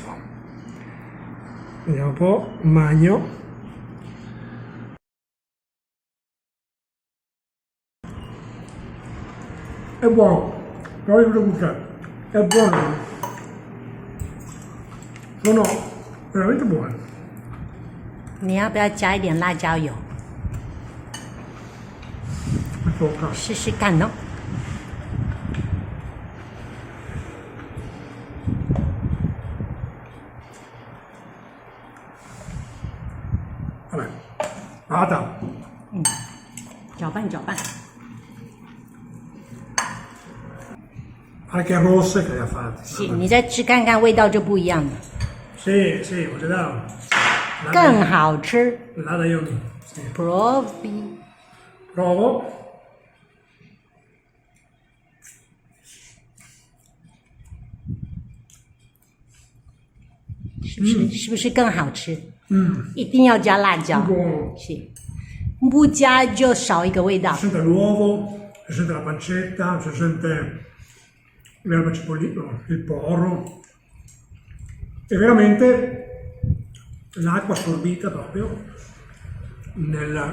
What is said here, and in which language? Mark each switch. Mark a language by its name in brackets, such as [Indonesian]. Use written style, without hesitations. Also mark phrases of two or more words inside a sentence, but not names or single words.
[Italian] Vediamo un po', magno. È buono, non vi preoccupate. è buono. Sono veramente buoni. [Chinese] 你要不要加一点辣椒油？ [Italian] Mi tocca. [Chinese] 试试看哦。 [Italian] Vabbè, vada. [Chinese] 搅拌搅拌。 [Italian] Anche rosse che le ha fatte. [Chinese] 是，你再吃看看，味道就不一样了， [Italian] Sì, sì, ho già dato. [Chinese] 更好吃。 [Italian] Nada io no. Sì. Provi。 Provo. [Chinese] 是不是更好吃？一定要加辣椒。 [Italian] Buono. [Chinese] 是，不加就少一个味道。 [Italian] Si sente l'uovo, si sente la pancetta, si sente l'erba cipollina, il porro. E veramente l'acqua assorbita proprio nel...